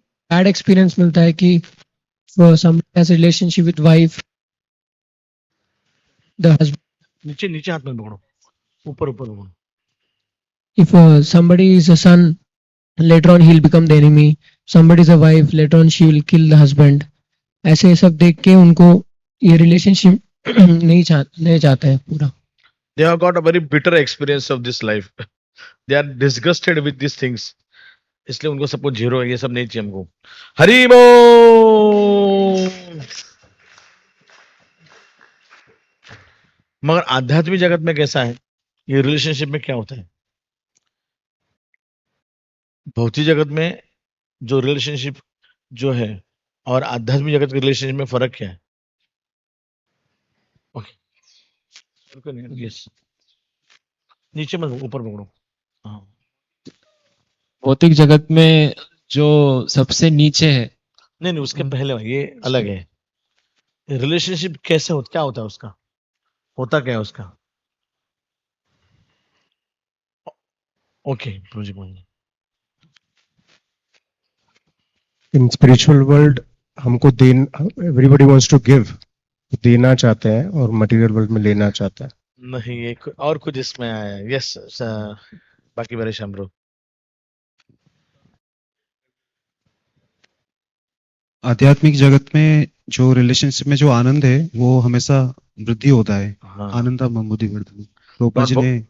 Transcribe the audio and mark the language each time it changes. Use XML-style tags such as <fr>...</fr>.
<en>bad experience</en> <hi>मिलता है कि</hi> <en>somebody has a relationship with wife, the husband.</en> <hi>नीचे नीचे हाथ में पकड़ो, ऊपर ऊपर पकड़ो।</hi> <en>If somebody is a son, later on he'll become the enemy. Somebody is a wife, later on she will kill the husband.</en> <hi>ऐसे सब देख के उनको ये रिलेशनशिप नहीं चाहते हैं पूरा।</hi> <en>They have got a very bitter experience of this life. They are disgusted with these things.</en> <hi>इसलिए उनको सब कुछ जीरो है, ये सब नहीं चाहिए हमको। हरि बोल। मगर आध्यात्मिक जगत में कैसा है? ये रिलेशनशिप में क्या होता है? भौतिक जगत में जो रिलेशनशिप जो है और आध्यात्मिक जगत के रिलेशनशिप में फर्क क्या है? ओके, यस, नीचे मत, ऊपर पकड़ो। हाँ, भौतिक जगत में जो सबसे नीचे है, नहीं नहीं, उसके पहले ये अलग है। रिलेशनशिप कैसे होता, क्या होता है उसका, होता क्या है उसका? ओके,</hi> <en>In spiritual world,</en> <hi>हमको</hi> <en>everybody wants to give,</en> <hi>देना चाहते हैं, और</hi> <en>material world</en> <hi>में लेना चाहता है। नहीं, ये और कुछ इसमें आया है। यस, बाकी मेरे शंभरू। आध्यात्मिक जगत में जो रिलेशनशिप में जो आनंद है वो हमेशा वृद्धि होता है। हाँ। आनंदम बुद्धि वर्धनम। प्रभुपाद जी ने</hi>